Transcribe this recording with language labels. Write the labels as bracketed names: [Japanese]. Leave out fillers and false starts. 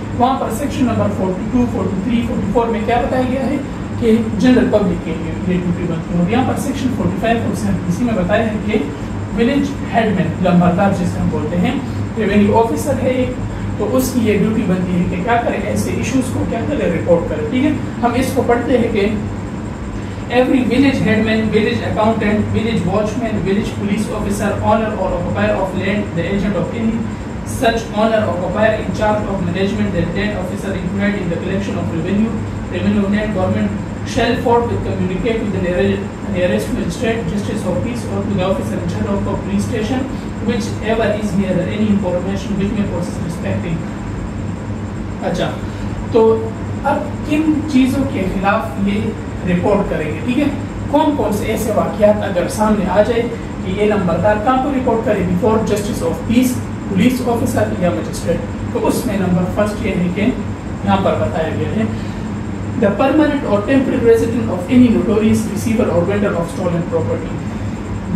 [Hindi] वहाँ पर section number 42, 43, 44 में क्या बताया गया है कि जनरल पब्लिक के लिए ये ड्यूटी बनती है। और यहाँ पर सेक्शन 45 और CRPC में बताया है कि विलेज हेडमैन लंबरदार जिसे हम बोलते हैं, रेवेन्यू ऑफिसर है एक, तो उसकी ये ड्यूटी बनती है कि क्या करे, ऐसे इश्यूज को क्या करे, रिपोर्ट करे, ठीक है। हम इसको पढ़ते हैं कि [English] every village headman, village accountant, village watchman, village police officer, owner or occupier of land, the agent of any such owner or occupier in charge of management, the land officer employed in the collection of revenue of land government shall forthwith communicate with the nearest magistrate, justice of peace, or to the officer in charge of a police station, whichever is nearer, any information which may possess respecting. [Hindi] अच्छा, तो अब किन चीजों के खिलाफ ये report करेंगे, ठीक है। कौन कौन से ऐसे वाकयात अगर सामने आ जाए कि ये नंबरदार कहाँ पर रिपोर्ट करे? [English] Before justice of peace, police officer या magistrate. [Hindi] तो उसमें नंबर फर्स्ट ये है कि यहाँ पर बताया गया है [English] The permanent और temporary resident of any notorious receiver और vendor of stolen property.